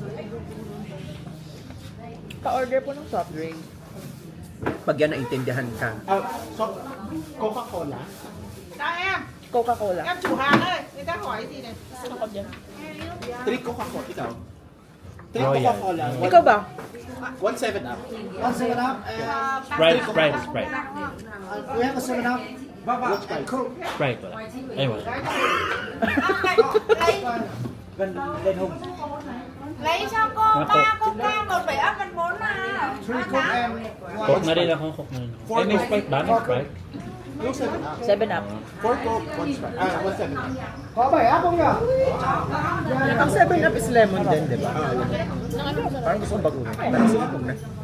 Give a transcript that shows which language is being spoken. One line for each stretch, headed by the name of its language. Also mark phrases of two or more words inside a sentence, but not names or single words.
Filipino: Pa-order po ng
English: soft drink.
Filipino: Pag yan naintindihan ka.
English: So, Coca-Cola? Coca-Cola. Three Coca-Cola. Ikaw? Three Coca-Cola.
Filipino: Ikaw ba? 1 7-Up. Sprite, Sprite, Sprite.
English: We have a 7-Up. Which Sprite?
Filipino: Sprite wala. Ay, wala.
Vietnamese: Lấy cho cô ba cô ca 1714 à.
Filipino: Coke na rin ako, Coke na rin ako. Ay, may Sprite ba? May Sprite? Yung 7-Up. 7-Up. 4 Coke, 1 Sprite. 1 7-Up. Ang 7-Up
English: is lemon
Filipino: din, di ba? Parang gusto kong baguhin. Parang sige na.